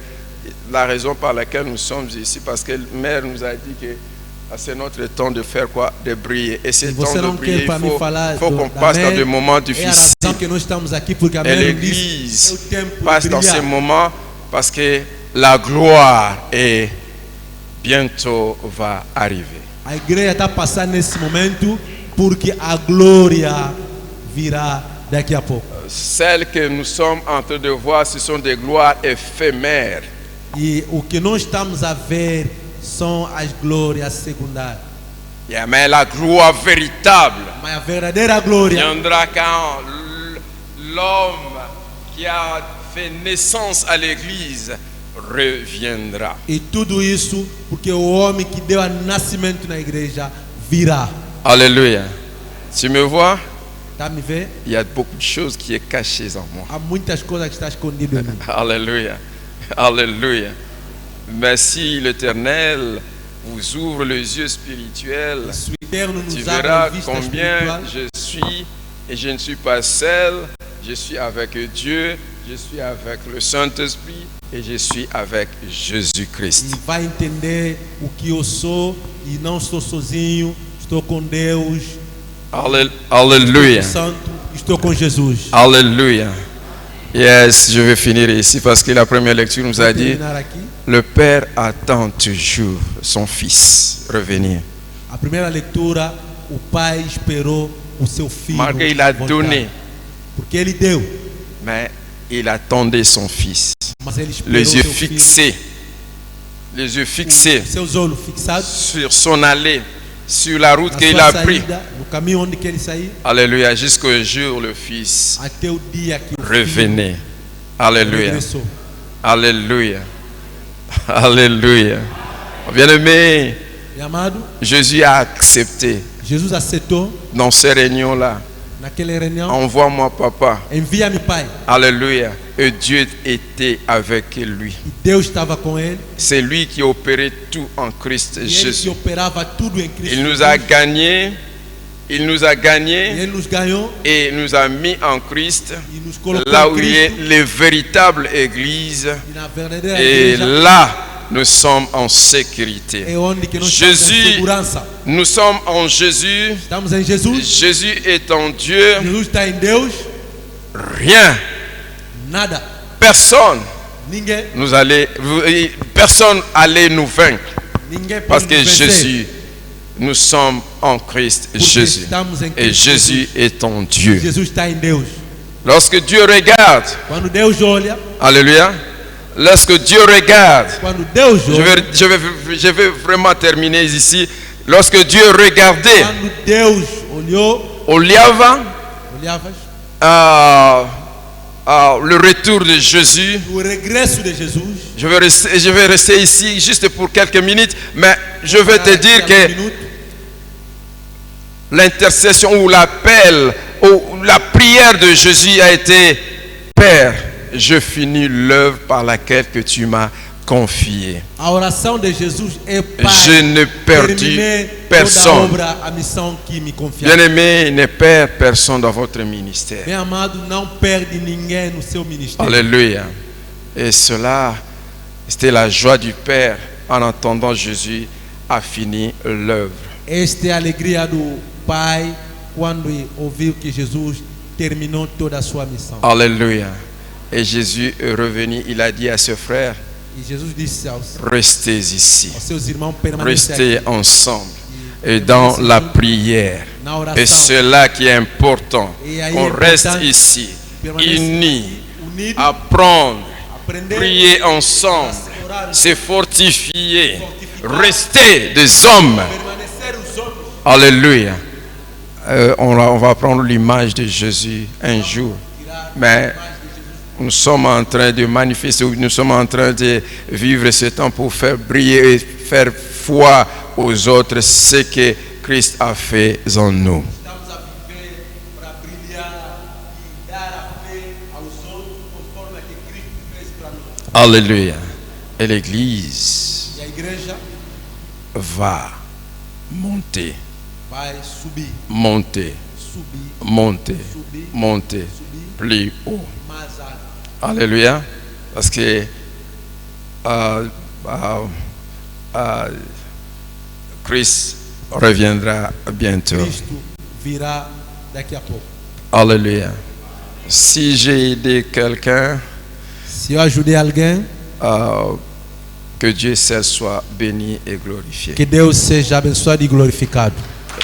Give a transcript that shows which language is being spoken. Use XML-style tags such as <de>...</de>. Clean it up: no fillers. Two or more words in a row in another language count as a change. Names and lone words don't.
<fr>La raison par laquelle nous sommes ici, parce que mère nous a dit que c'est notre temps de faire quoi? De briller. Et ce</fr> <pt>Se</pt> <fr>temps</fr> <pt>você de não</pt> <fr>briller,</fr> <pt>quer para me falar</pt> <fr>il faut qu'on</fr> <pt>da</pt> <fr>passe dans mère, des moments</fr> <pt>é a</pt> <fr>difficiles.</fr> <pt>razão que nós estamos aqui, porque a</pt> <fr>Et</fr> <pt>mère diz, é</pt> <fr>l'Église</fr> <pt>o tempo</pt> <fr>passe</fr> <pt>de</pt> <fr>dans ces</fr> <pt>brilhar.</pt> <fr>moments parce que la gloire est bientôt va arriver.</fr> <pt>A igreja está passando nesse momento porque a glória virá daqui a pouco.</pt> <fr>Celles que nous sommes en train de voir, ce sont des gloires éphémères.</fr> <pt>E o que nós estamos a ver são as glórias secundárias.</pt> <fr>Yeah, mais la gloire véritable</fr> <pt>Mas a verdadeira glória</pt> <fr>viendra quand l'homme qui a fait naissance à l'église reviendra.</fr> <pt>e tudo isso porque o homem que deu a nascimento na igreja virá.</pt> <fr>Alléluia. Tu me vois?</fr> <pt>Tá me ver?</pt> <fr>Il y a beaucoup de choses qui est cachées en moi.</fr> <pt>Há muitas coisas que estão escondidas em mim.</pt> <fr>Alléluia. Alléluia. Mais si l'Éternel vous ouvre les yeux spirituels,</fr> <pt>Se o Eterno</pt> <fr>tu</fr> <pt>nos abre a</pt> <fr>verras</fr> <pt>vista</pt> <fr>combien</fr> <pt>espiritual,</pt> <fr>je suis et je ne suis pas seul. Je suis avec Dieu, je suis avec le Saint-Esprit et je suis avec Jésus-Christ.</fr> <pt>e vai entender o que eu sou e não estou sozinho, estou com Deus,</pt> <fr>Alléluia.</fr> <pt>Santo, estou com Jesus.</pt> <fr>Alléluia. Yes, je vais finir ici parce que la première lecture nous a</fr> <pt>Vou</pt> <fr>dit</fr> <pt>terminar aqui.</pt> <fr>le Père attend toujours son Fils revenir.</fr> <pt>A primeira leitura, o pai esperou o seu filho</pt> <fr>Malgré il a</fr> <pt>voltar.</pt> <fr>donné,</fr> <pt>Porque ele deu,</pt> <fr>mais il attendait son Fils.</fr> <pt>mas ele esperou</pt> <fr>Les yeux</fr> <pt>seu filho,</pt> <fr>fixés, les yeux fixés</fr> <pt>seus olhos fixados</pt> <fr>sur son allée, sur la route</fr> <pt>na</pt> <fr>qu'il</fr> <pt>sua</pt> <fr>a pris.</fr> <pt>saída, no caminho onde que ele saiu,</pt> <fr>Alléluia, jusqu'au jour où le Fils</fr> <pt>até o dia que o</pt> <fr>revenait.</fr> <pt>filho</pt> <fr>Alléluia,</fr> <pt>regressou.</pt> <fr>alléluia, alléluia. Bien-aimé,</fr> <pt>E amado,</pt> <fr>Jésus a accepté</fr> <pt>Jesus aceitou</pt> <fr>dans ces réunions-là.</fr> <pt>naquela reunião,</pt> <fr>Envoie-moi, papa.</fr> <pt>envia-me pai.</pt> <fr>Alléluia. Et Dieu était avec lui.</fr> <pt>E Deus estava com ele,</pt> <fr>C'est lui qui opérait tout en Christ</fr> <pt>e ele que</pt> <fr>Jésus.</fr> <pt>operava tudo em Cristo.</pt> <fr>Il nous a gagnés. Il nous a</fr> <pt>E</pt> <fr>gagnés</fr> <pt>ele nos ganhou</pt> <fr>et nous a mis en Christ,</fr> <pt>e nos colocou</pt> <fr>là</fr> <pt>em</pt> <fr>où il y a</fr> <pt>Cristo.</pt> <fr>les véritables églises.</fr> <pt>E na verdadeira</pt> <fr>Et</fr> <pt>igreja</pt> <fr>là, nous sommes en sécurité.</fr> <pt>é onde que nós estamos em</pt> <fr>Jésus,</fr> <pt>segurança.</pt> <fr>nous sommes en Jésus.</fr> <pt>Estamos em Jesus.</pt> <fr>Jésus est en Dieu.</fr> <pt>Jesus está em Deus.</pt> <fr>Rien,</fr> <pt>Nada,</pt> <fr>personne</fr> <pt>ninguém,</pt> <fr>personne allait nous vaincre.</fr> <pt>ninguém</pt> <fr>Parce</fr> <pt>pode</pt> <fr>que</fr> <pt>nos vencer.</pt> <fr>Jésus, nous sommes en Christ</fr> <pt>Porque</pt> <fr>Jésus.</fr> <pt>estamos em</pt> <fr>Et</fr> <pt>Cristo</pt> <fr>Jésus est en Dieu.</fr> <pt>Jesus está em Deus.</pt> <fr>Lorsque Dieu regarde,</fr> <pt>Quando Deus olha,</pt> <fr>alléluia, lorsque Dieu regarde,</fr> <pt>quando Deus olha,</pt> <fr>je vais vraiment terminer ici. Lorsque Dieu regardait</fr> <pt>quando Deus olhou, olhava olhavas</pt> <fr>le retour de Jésus.</fr> <pt>o regresso de Jesus.</pt> <fr>Je vais rester ici juste pour quelques minutes, mais je vais te dire que l'intercession ou l'appel ou la prière de Jésus a été: Père, je finis l'œuvre par laquelle que tu m'as confiée.</fr> <pt>A oração de Jesus é Pai,</pt> <fr>Je ne perdu</fr> <pt>terminei toda a</pt> <fr>personne.</fr> <pt>obra, a missão que me confiaram.</pt> <fr>Bien-aimé, ne perd personne dans votre ministère.</fr> <pt>Bem amado, não perde ninguém no seu ministério.</pt> <fr>Alléluia. Et cela, c'était la joie du Père en entendant Jésus a fini l'œuvre.</fr> <pt>Esta é a alegria do Pai quando ouviu que Jesus terminou toda a sua missão.</pt> <fr>Alléluia. Et Jésus est revenu, il a dit à ses frères,</fr> <pt>E Jesus disse</pt> <fr>restez ici,</fr> <pt>aos seus irmãos permanecer</pt> <fr>restez ensemble et dans la prière.</fr> <pt>na</pt> <fr>Et</fr> <pt>oração.</pt> <fr>c'est là qui est important,</fr> <pt>Et aí</pt> <fr>qu'on</fr> <pt>é</pt> <fr>reste</fr> <pt>importante</pt> <fr>ici,</fr> <pt>permanecer</pt> <fr>unis,</fr> <pt>unido,</pt> <fr>apprendre,</fr> <pt>aprender,</pt> <fr>prier ensemble,</fr> <pt>orar,</pt> <fr>se fortifier, rester des hommes.</fr> <pt>permanecer os homens.</pt> <fr>Alléluia. On va prendre l'image de Jésus un jour. Mais nous sommes en train de manifester, nous sommes en train de vivre ce temps pour faire briller et faire foi aux autres ce que Christ a fait en nous.</fr> <pt>Estamos a viver para brilhar e dar a fé aos outros conforme a que Cristo fez para nós.</pt> <fr>Alléluia. Et l'Église</fr> <pt>E a igreja</pt> <fr>va monter,</fr> <pt>vai subir,</pt> <fr>monter,</fr> <pt>subir,</pt> <fr>monter,</fr> <pt>subir,</pt> <fr>monter</fr> <pt>subir</pt> <fr>plus haut.</fr> <pt>mais alto.</pt> <fr>Alléluia. Parce que Christ reviendra bientôt.</fr> <pt>Cristo virá daqui a pouco.</pt> <fr>Alléluia. Si j'ai aidé quelqu'un,</fr> <pt>Se eu ajudei alguém,</pt> <fr>que Dieu seul soit béni et glorifié.</fr> <pt>que Deus seja abençoado e glorificado.</pt>